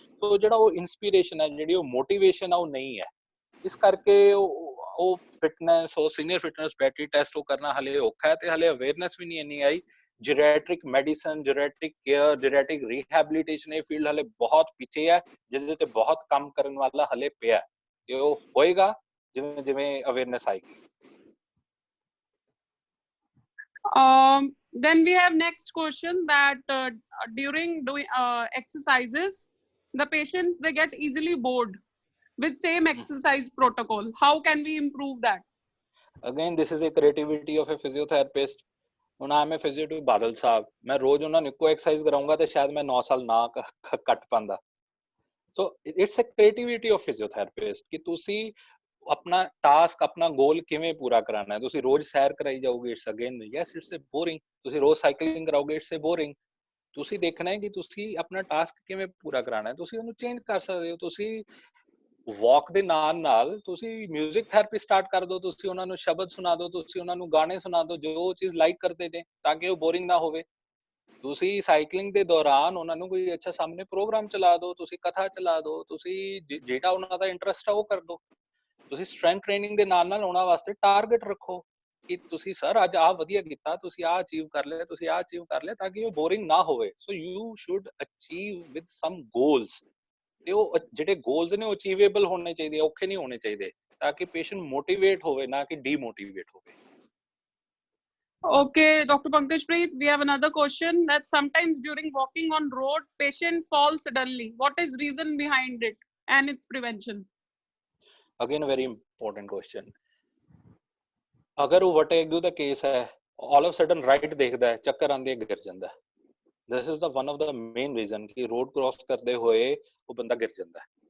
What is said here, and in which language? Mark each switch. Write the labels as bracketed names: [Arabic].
[Punjabi] ਸੋ ਜਿਹੜਾ ਉਹ ਇਨਸਪੀਰੇਸ਼ਨ ਹੈ, ਜਿਹੜੀ ਉਹ ਮੋਟੀਵੇਸ਼ਨ ਆ, ਉਹ ਨਹੀਂ ਹੈ। ਇਸ ਕਰਕੇ ਉਹ ਫਿਟਨੈਸ, ਉਹ ਸੀਨੀਅਰ ਫਿਟਨੈਸ ਬੈਟਰੀ ਟੈਸਟ ਉਹ ਕਰਨਾ ਹਾਲੇ ਔਖਾ ਹੈ, ਤੇ ਹਾਲੇ ਅਵੇਅਰਨੈਸ ਵੀ ਨਹੀਂ ਇੰਨੀ ਆਈ। ਜੈਰੈਟ੍ਰਿਕ ਮੈਡੀਸਨ, ਜੈਰੈਟ੍ਰਿਕ ਕੇਅਰ, ਜੈਰੈਟ੍ਰਿਕ ਰੀਹੈਬਿਲਿਟੇਸ਼ਨ, ਇਹ ਫੀਲਡ ਹਾਲੇ ਬਹੁਤ ਪਿੱਛੇ ਹੈ, ਜਿਹਦੇ ਤੇ ਬਹੁਤ ਕੰਮ ਕਰਨ ਵਾਲਾ ਹਾਲੇ ਪਿਆ, ਤੇ ਉਹ ਹੋਏਗਾ ਜਿਵੇਂ ਜਿਵੇਂ ਅਵੇਅਰਨੈਸ ਆਏਗੀ। [English] Then we have next question that during doing exercises, the patients they get easily bored with same exercise protocol. How can we improve that? Again, this is a creativity of a physiotherapist. [Punjabi] ਹੁਣ ਆਮ ਹੈ physio to Badal ਸਾਹਿਬ, ਮੈਂ ਰੋਜ਼ ਉਹਨਾਂ ਨੂੰ ਇੱਕੋ exercise ਕਰਾਉਂਗਾ ਤੇ ਸ਼ਾਇਦ ਮੈਂ 9 ਸਾਲ ਨਾ ਕੱਟ ਪਾਉਂਦਾ। So [English] it's a creativity of physiotherapist [Punjabi] ਕਿ ਤੁਸੀਂ ਆਪਣਾ ਟਾਸਕ, ਆਪਣਾ ਗੋਲ ਕਿਵੇਂ ਪੂਰਾ ਕਰਾਉਣਾ ਹੈ। ਤੁਸੀਂ ਰੋਜ਼ ਸੈਰ ਕਰਾਈ ਜਾਓਗੇ, [English] It's again yes it's a boring. [Punjabi] ਤੁਸੀਂ ਰੋਜ਼ ਸਾਈਕਲਿੰਗ ਕਰਾਓਗੇ, [English] It's a boring. [Punjabi] ਤੁਸੀਂ ਦੇਖਣਾ ਹੈ ਕਿ ਤੁਸੀਂ ਆਪਣਾ ਟਾਸਕ ਕਿਵੇਂ ਪੂਰਾ ਕਰਾਉਣਾ ਹੈ। ਤੁਸੀਂ ਉਹਨੂੰ ਚੇਂਜ ਕਰ ਸਕਦੇ ਹੋ। ਤੁਸੀਂ ਵਾਕ ਦੇ ਨਾਲ ਨਾਲ ਤੁਸੀਂ ਮਿਊਜ਼ਿਕ ਥੈਰੇਪੀ ਸਟਾਰਟ ਕਰ ਦਿਓ, ਤੁਸੀਂ ਉਹਨਾਂ ਨੂੰ ਸ਼ਬਦ ਸੁਣਾ ਦਿਓ, ਤੁਸੀਂ ਉਹਨਾਂ ਨੂੰ ਗਾਣੇ ਸੁਣਾ ਦਿਓ ਜੋ ਚੀਜ਼ ਲਾਈਕ ਕਰਦੇ ਨੇ, ਤਾਂ ਕਿ ਉਹ ਬੋਰਿੰਗ ਨਾ ਹੋਵੇ। ਤੁਸੀਂ ਸਾਈਕਲਿੰਗ ਦੇ ਦੌਰਾਨ ਉਹਨਾਂ ਨੂੰ ਕੋਈ ਅੱਛਾ ਸਾਹਮਣੇ ਪ੍ਰੋਗਰਾਮ ਚਲਾ ਦਿਓ, ਤੁਸੀਂ ਕਥਾ ਚਲਾ ਦਿਓ, ਤੁਸੀਂ ਜਿਹੜਾ ਉਹਨਾਂ ਦਾ ਇੰਟਰਸਟ ਆ ਉਹ ਕਰ ਦਿਓ। ਤੁਸੀਂ ਸਟਰੈਂਥ ਟ੍ਰੇਨਿੰਗ ਦੇ ਨਾਲ ਨਾਲ ਉਹਨਾਂ ਵਾਸਤੇ ਟਾਰਗੇਟ ਰੱਖੋ ਕਿ ਤੁਸੀਂ ਸਰ ਅੱਜ ਆਹ ਵਧੀਆ ਕੀਤਾ, ਤੁਸੀਂ ਆਹ ਅਚੀਵ ਕਰ ਲਿਆ, ਤੁਸੀਂ ਆਹ ਅਚੀਵ ਕਰ ਲਿਆ, ਤਾਂ ਕਿ ਉਹ ਬੋਰਿੰਗ ਨਾ ਹੋਵੇ। So [English] you should achieve with some goals, [Punjabi] ਤੇ ਉਹ ਜਿਹੜੇ ਗੋਲਸ ਨੇ ਉਹ ਅਚੀਵੇਬਲ ਹੋਣੇ ਚਾਹੀਦੇ, ਔਖੇ ਨਹੀਂ ਹੋਣੇ ਚਾਹੀਦੇ, ਤਾਂ ਕਿ ਪੇਸ਼ੈਂਟ ਮੋਟੀਵੇਟ ਹੋਵੇ, ਨਾ ਕਿ ਡੀਮੋਟੀਵੇਟ ਹੋਵੇ। [English] Okay, Dr. Pankajpreet, we have another question that sometimes during walking on road, patient falls suddenly. What is reason behind it and its prevention? Again, a very important question. [Punjabi] ਅਗਰ ਉਹ ਵਟੇਗੂ ਦਾ case ਹੈ, [English] all of a sudden [Punjabi] right ਦੇਖਦਾ ਹੈ, ਚੱਕਰ ਆਉਂਦੇ ਗਿਰ ਜਾਂਦਾ ਹੈ। [English] This is the one of the main reason ਕਿ road cross [Punjabi] ਕਰਦੇ ਹੋਏ ਉਹ ਬੰਦਾ ਗਿਰ ਜਾਂਦਾ ਹੈ।